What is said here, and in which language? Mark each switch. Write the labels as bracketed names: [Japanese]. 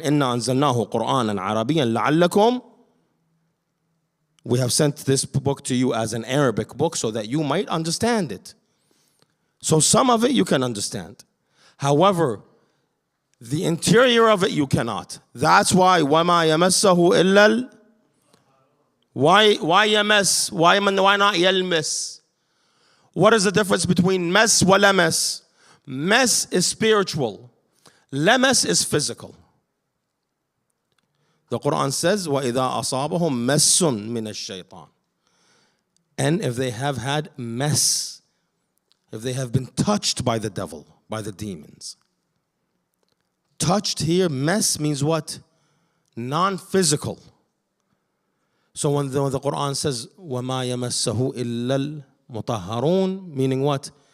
[Arabic] إِنَّا أَنزَلْنَاهُ قُرْآنًا عَرَبِيًّا لَعَلَّكُمْ. [English] We have sent this book to you as an Arabic book so that you might understand it. So some of it you can understand. However, the interior of it you cannot. That's why [Arabic] وَمَا يَمَسَّهُ إِلَّا [English] Why [Arabic] يَمَس? [English] Why not يَلْمِس? What is the difference between mes wa lamas? Mes is spiritual. Lamas is physical. The Quran says, [Arabic] وَإِذَا أَصَابَهُمْ مَسٌ مِنَ الشَّيْطَانِ. [English] And if they have had mess, if they have been touched by the devil, by the demons. Touched here, mess means what? Non-physical. So when the Quran says, [Arabic] وَمَا يَمَسَّهُ إِلَّا الْمُطَهَّرُونَ, [English] meaning what?